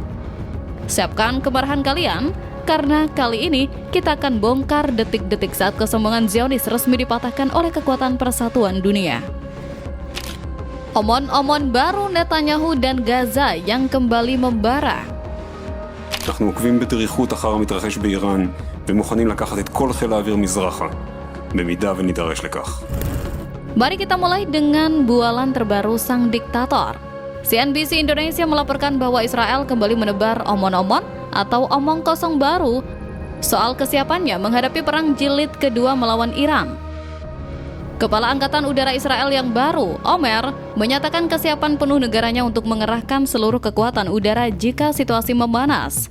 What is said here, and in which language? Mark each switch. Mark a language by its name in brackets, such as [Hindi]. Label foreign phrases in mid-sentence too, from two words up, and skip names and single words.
[Indonesian] Siapkan kemarahan kalian, karena kali ini kita akan bongkar detik-detik saat kesombongan Zionis resmi dipatahkan oleh kekuatan persatuan dunia. Omon-omon baru Netanyahu dan Gaza yang kembali membara. [Hebrew] אנחנו עוקבים בדריכות אחר המתרחש באיראן ומוכנים לקחת את כל חיל האוויר מזרחה, במידה ונידרש לכך. [Indonesian] Mari kita mulai dengan bualan terbaru sang diktator. CNBC Indonesia melaporkan bahwa Israel kembali menebar omon-omon atau omong kosong baru soal kesiapannya menghadapi Perang Jilid Kedua melawan Iran. Kepala Angkatan Udara Israel yang baru, Omer, menyatakan kesiapan penuh negaranya untuk mengerahkan seluruh kekuatan udara jika situasi memanas.